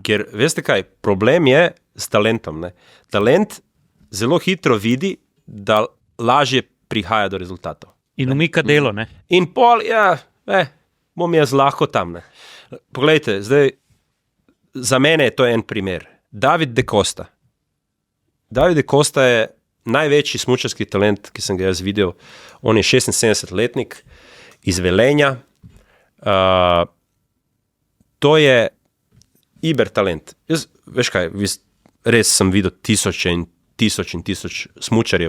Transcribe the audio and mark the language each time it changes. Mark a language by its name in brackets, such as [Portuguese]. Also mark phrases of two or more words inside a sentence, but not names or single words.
[Slovenian] Ker, veste kaj, problem je s talentom. Ne? Talent zelo hitro vidi, da lažje prihaja do rezultatov. In umika delo, ne? In pol, bom jaz lahko tam. Ne? Poglejte, zdaj, za mene je to en primer. David de Costa. David de Costa je največji smučarski talent, ki sem ga jaz videl. On je 76-letnik iz Velenja. To je iber talent. Jaz, veš kaj, res sem videl tisoč smučarjev.